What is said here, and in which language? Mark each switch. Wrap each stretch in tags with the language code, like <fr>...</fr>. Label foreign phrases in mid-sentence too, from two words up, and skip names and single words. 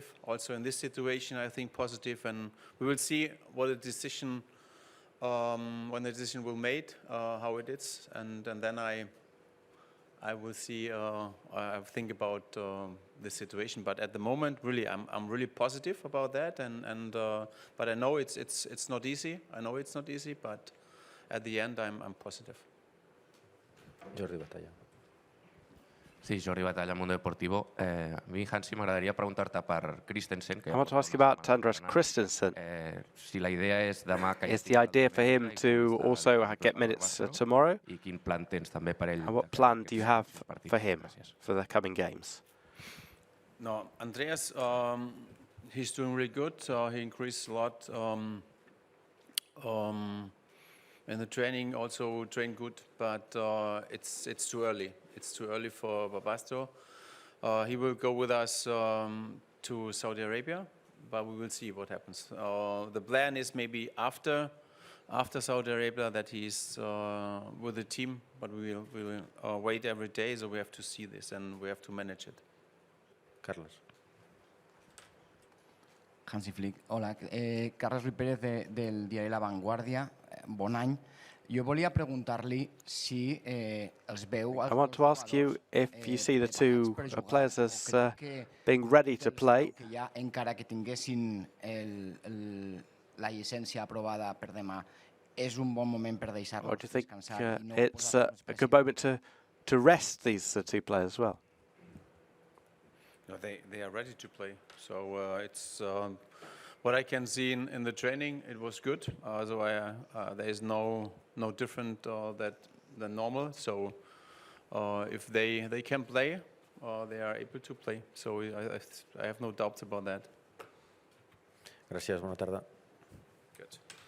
<en>Also in this situation, I think positive, and we will see what the decision when the decision will made, how it is, and then I will see. I think about the situation, but at the moment, really, I'm really positive about that, and but I know it's not easy. I know it's not easy, but at the end, I'm positive.</en> <ca>Jordi Batalla. Sí, Jordi Batalla, Mundo Deportivo. A mi, Hansi, m'agradaria preguntar-te per Christensen.</ca> <en>I want to ask you about Andreas Christensen.</en> <ca>Si la idea és demà que</ca> <en>is the idea for him to also get minutes tomorrow?</en> <ca>I quin plan tens també per ell?</ca> <en>And what plan do you have for him for the coming games? No, Andreas, he's doing really good. He increased a lot in the training. Also trained good, but it's too early. It's too early for Barbastro. He will go with us to Saudi Arabia, but we will see what happens. The plan is maybe after Saudi Arabia that he's with the team, but we will wait every day, so we have to see this and we have to manage it.</en> <ca>Carlos. Hansi Flick. Hola, Carlos Ruiz Pérez del diari La Vanguardia. Bon any. Jo volia preguntar-li si els veu...</ca> <en>I want to ask you if you see the two players as being ready to play.</en> <ca>Que ja, encara que tinguessin la llicència aprovada per demà, és un bon moment per deixar-los descansar.</ca> <en>Or do you think it's a good moment to rest these two players as well? No, they are ready to play. So it's what I can see in the training. It was good. So there is no different than normal. So if they can play, they are able to play. So I have no doubts about that.</en> <ca>Gràcies, bona tarda. Good.</ca>